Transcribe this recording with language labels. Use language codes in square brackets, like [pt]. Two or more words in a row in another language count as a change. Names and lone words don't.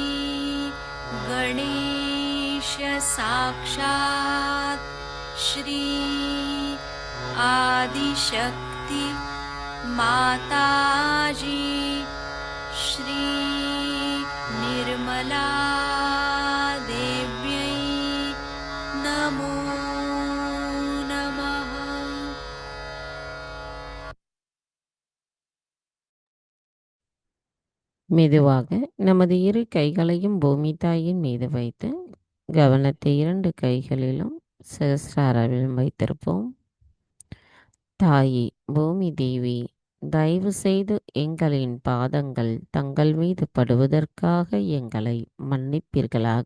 [sa] गणेश साक्षात् श्री आदिशक्ति माताजी श्री निर्मला देव्यै नमो नमः। [ta] மெதுவாக நமது இரு கைகளையும் பூமி தாயின் மீது வைத்து கவனத்தை 2 கைகளிலும் சகஸ்ராராவிலும் வைத்திருப்போம். தாயே பூமி தேவி, தயவு செய்து எங்களின் பாதங்கள் தங்கள் மீது படுவதற்காக எங்களை மன்னிப்பீர்களாக.